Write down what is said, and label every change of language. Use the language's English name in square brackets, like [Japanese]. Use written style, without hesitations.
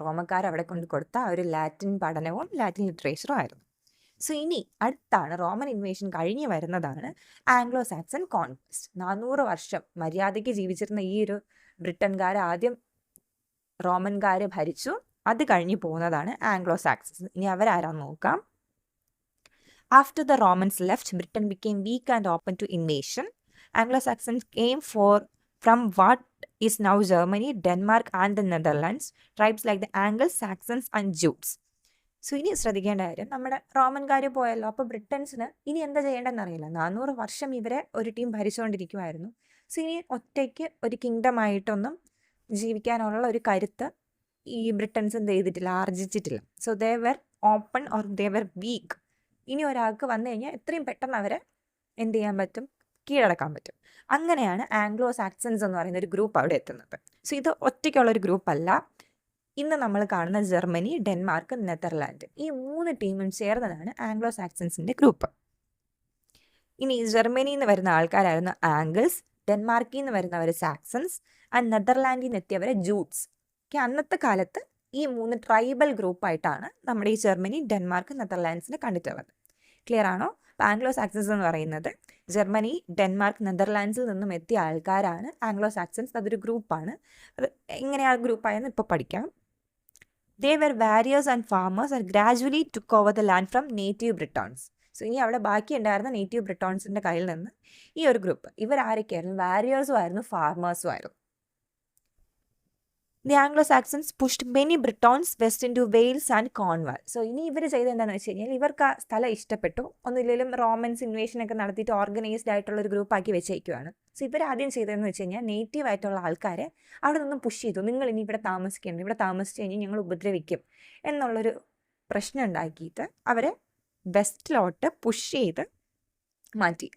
[Malayalam] റോമക്കാർ അവിടെ കൊണ്ട് കൊടുത്ത ഒരു ലാറ്റിൻ പഠനവും ലാറ്റിൻ ലിറ്ററേച്ചറും ആയിരുന്നു. സോ ഇനി അടുത്താണ് റോമൻ ഇൻവേഷൻ കഴിഞ്ഞ് വരുന്നതാണ് ആംഗ്ലോ സാക്സൺ കോൺക്വസ്റ്റ്. 400 വർഷം മര്യാദയ്ക്ക് ജീവിച്ചിരുന്ന ഈ ഒരു ബ്രിട്ടൻകാർ ആദ്യം റോമൻകാർ ഭരിച്ചു, അത് കഴിഞ്ഞ് പോകുന്നതാണ് ആംഗ്ലോ സാക്സൺസ്. ഇനി അവരാരാന്ന് നോക്കാം. [English] After the Romans left, Britain became weak and open to invasion. Anglo-Saxons came from what is now Germany, Denmark and the Netherlands, tribes like the Angles, Saxons and Jutes. [Malayalam] So ഇനി ശ്രദ്ധിക്കേണ്ട കാര്യം, നമ്മുടെ റോമൻകാർ പോയല്ലോ, അപ്പോൾ ബ്രിട്ടൻസിന് ഇനി എന്താ ചെയ്യേണ്ടതെന്ന് അറിയില്ല. 400 വർഷം ഇവരെ ഒരു ടീം ഭരിച്ചുകൊണ്ടിരിക്കുമായിരുന്നു. സോ ഇനി ഒറ്റയ്ക്ക് ഒരു കിങ്ഡം ആയിട്ടൊന്നും ജീവിക്കാനുള്ള ഒരു കരുത്ത് ഈ ബ്രിട്ടൻസ് എന്ത് ചെയ്തിട്ടില്ല, ആർജിച്ചിട്ടില്ല. [English] So they were open or they were weak. [Malayalam] ഇനി ഒരാൾക്ക് വന്നു കഴിഞ്ഞാൽ എത്രയും പെട്ടെന്ന് അവരെ എന്ത് ചെയ്യാൻ പറ്റും, കീഴടക്കാൻ പറ്റും. അങ്ങനെയാണ് ആംഗ്ലോ സാക്സൺസ് എന്ന് പറയുന്ന ഒരു ഗ്രൂപ്പ് അവിടെ എത്തുന്നത്. സോ ഇത് ഒറ്റയ്ക്കുള്ളൊരു ഗ്രൂപ്പല്ല. ഇന്ന് നമ്മൾ കാണുന്ന ജർമ്മനി, ഡെൻമാർക്ക്, നെതർലാൻഡ്, ഈ 3 ടീമും ചേർന്നതാണ് ആംഗ്ലോ സാക്സൺസിൻ്റെ ഗ്രൂപ്പ്. ഇനി ജർമ്മനിയിൽ നിന്ന് വരുന്ന ആൾക്കാരായിരുന്നു ആംഗിൾസ്, ഡെൻമാർക്കിൽ നിന്ന് വരുന്നവർ സാക്സൺസ് ആൻഡ് നെതർലാൻഡിൽ നിന്ന് എത്തിയവരെ ജൂട്ട്സ്. അന്നത്തെ കാലത്ത് ഈ 3 ട്രൈബൽ ഗ്രൂപ്പായിട്ടാണ് നമ്മുടെ ഈ ജർമ്മനി, ഡെൻമാർക്ക്, നെതർലാൻഡ്സിനെ കണ്ടിട്ടുള്ളത്. ക്ലിയർ ആണോ? അപ്പോൾ ആംഗ്ലോ സാക്സൺസ് എന്ന് പറയുന്നത് ജർമ്മനി, ഡെൻമാർക്ക്, നെതർലാൻഡ്സിൽ നിന്നും എത്തിയ ആൾക്കാരാണ് ആംഗ്ലോ സാക്സൺസ്. അതൊരു ഗ്രൂപ്പാണ്. അത് എങ്ങനെയാണ് ഗ്രൂപ്പായെന്ന് ഇപ്പോൾ പഠിക്കാം. [English] They were warriors and farmers and gradually took over the land from native Britons. [Malayalam] So ഇനി അവിടെ ബാക്കി ഉണ്ടായിരുന്ന നേറ്റീവ് ബ്രിട്ടോൺസിൻ്റെ കയ്യിൽ നിന്ന് ഈ ഒരു ഗ്രൂപ്പ്, ഇവരാരൊക്കെയായിരുന്നു? വാരിയേഴ്സും ആയിരുന്നു, ഫാർമേഴ്സും ആയിരുന്നു. [English] The Anglo-Saxons pushed many Britons west into Wales and Cornwall. [Malayalam] So ഇനി ഇവർ ചെയ്തത് എന്താണെന്ന് വെച്ച് കഴിഞ്ഞാൽ, ഇവർക്ക് ആ സ്ഥലം ഇഷ്ടപ്പെട്ടു. ഒന്നുമില്ലെങ്കിലും റോമൻസ് ഇൻവേഷനൊക്കെ നടത്തിയിട്ട് ഓർഗനൈസ്ഡ് ആയിട്ടുള്ള ഒരു ഗ്രൂപ്പാക്കി വെച്ചേക്കുവാണ്. സോ ഇവർ ആദ്യം ചെയ്തതെന്ന് വെച്ച് കഴിഞ്ഞാൽ, നേറ്റീവ് ആയിട്ടുള്ള ആൾക്കാരെ അവിടെ നിന്നും പുഷ് ചെയ്തു. നിങ്ങൾ ഇനി ഇവിടെ താമസിക്കണം, ഇവിടെ താമസിച്ച് കഴിഞ്ഞാൽ ഞങ്ങൾ ഉപദ്രവിക്കും എന്നുള്ളൊരു പ്രശ്നം ഉണ്ടാക്കിയിട്ട് അവരെ വെസ്റ്റിലോട്ട് പുഷ് ചെയ്ത് മാറ്റി.